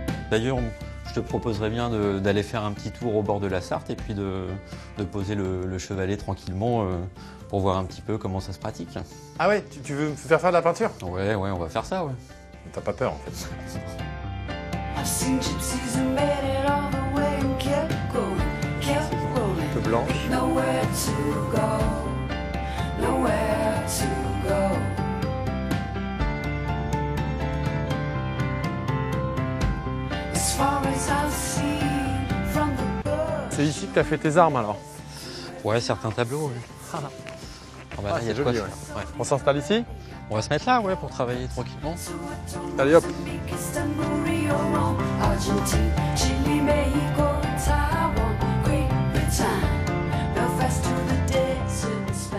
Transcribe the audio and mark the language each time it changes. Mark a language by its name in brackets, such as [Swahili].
[French] D'ailleurs, je te proposerais bien d'aller faire un petit tour au bord de la Sarthe et puis de poser le chevalet tranquillement pour voir un petit peu comment ça se pratique. Ah ouais, tu veux me faire de la peinture? Ouais, on va faire ça, ouais. T'as pas peur en fait. [English] I've seen gypsies who made it all the way and kept rolling. [French] Un peu blanche. [English] Nowhere to go, nowhere to go. As far as I've seen from the birds. [French] C'est ici que tu as fait tes armes alors? Ouais, certains tableaux, ouais. Ah bah là, il y a de quoi joli, faire. Ouais. On s'installe ici? On va se mettre là, ouais, pour travailler tranquillement. Allez hop. [English] Istanbul, Rio, Rome, Argentine, Chile, Mexico, Taiwan, Great Britain, Belfast to the desert, Spain.